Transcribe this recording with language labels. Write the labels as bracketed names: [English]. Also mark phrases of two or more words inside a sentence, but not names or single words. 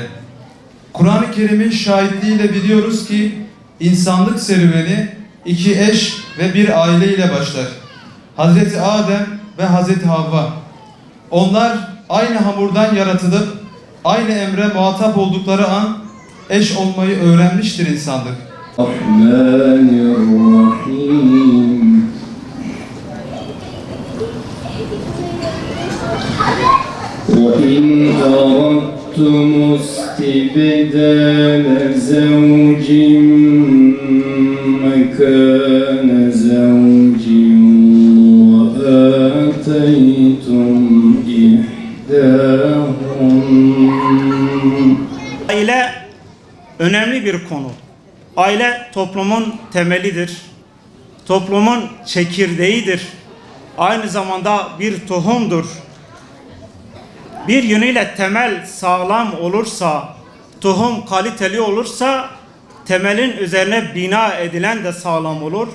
[Turkish] Kur'an-ı Kerim'in şahitliğiyle biliyoruz ki insanlık serüveni iki eş ve bir aile ile başlar. Hazreti Adem ve Hazreti Havva. Onlar aynı hamurdan yaratılıp aynı emre muhatap oldukları an eş olmayı öğrenmiştir insanlık. [Arabic] الرحمن الرحيم. وَإِنْ أَرَدْتُمُ اسْتِبْدَالَ زَوْجٍ مَكَانَ زَوْجٍ وَآتَيْتُمْ إِحْدَاهُنَّ. [Turkish] Aile önemli bir konu. Aile toplumun temelidir. Toplumun çekirdeğidir. Aynı zamanda bir tohumdur. Bir yönüyle temel sağlam olursa, tohum kaliteli olursa, temelin üzerine bina edilen de sağlam olur.